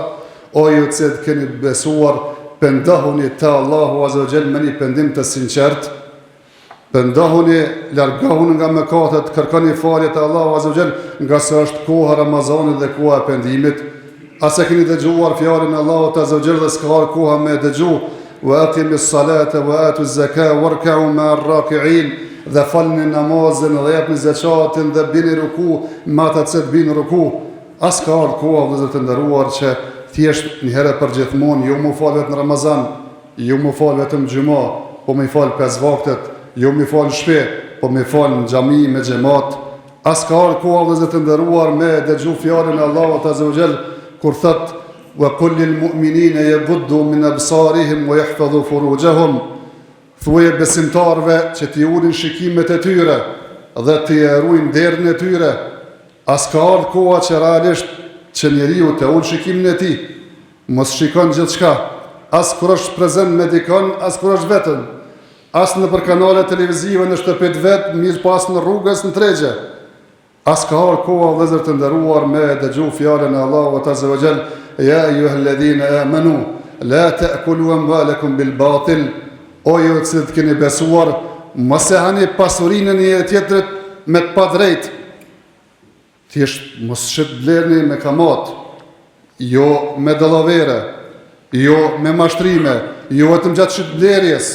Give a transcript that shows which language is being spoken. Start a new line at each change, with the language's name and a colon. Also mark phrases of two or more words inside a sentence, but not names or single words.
Albanian: O ju që keni besuar, pendohuni te Allahu
Arabic: عز وجل
Albanian: me një pendim të sinqert. Pendohuni, largohuni nga mëkatet, kërkoni falje te Allahu
Arabic: عز وجل,
Albanian: nga se është koha Ramazanit dhe koha e pendimit. Asa keni dëgjuar fjalën e Allahut
Arabic: عز وجل
Albanian: dhe s'ka koha me dëgju:
Arabic: "وأقيموا الصلاة وآتوا الزكاة واركعوا مع الراكعين."
Albanian: Dhe falni namazin dhe japni zakatin dhe bini ruku me ata që bin ruku. As ka ardhur koha vëllezër të nderuar që thjesht një herë për gjithmonë ju më fal vetëm në Ramazan, ju më fal vetëm xhumë, po më fal 5 vaktet, ju më fal në shtëpi, po më fal në xhami me xhamat. As ka ardhur koha vëllezër të nderuar me dëgju fjalën e Allahut
Arabic: عز وجل
Albanian: kur thot:
Arabic: "وقل للمؤمنين يغضوا من أبصارهم ويحفظوا فروجهم."
Albanian: Thuaje besimtarve që t'i ulin shikimet e tyre dhe t'i ruajnë derën e tyre. As ka ardhur koha që realisht që njeriu të ul shikimin e tij, mos shikon gjithçka, as kur është prezant me dikon, as kur është vetëm, as në për kanale televizive në shtëpit vet, mirë pas në rrugës në tregje. As ka ardhur koha vëllezër të nderuar me dëgju fjalën e Allahut
Arabic: عز وجل: "يا أيها الذين آمنوا لا تأكلوا أموالكم بالباطل."
Albanian: O ju që të keni besuar, mos e hani pasurinë e një tjetrit me të padrejtë. Thjesht mos shit blerni me kamat, jo me dallavere, jo me mashtrime, jo vetëm gjatë shitblerjes.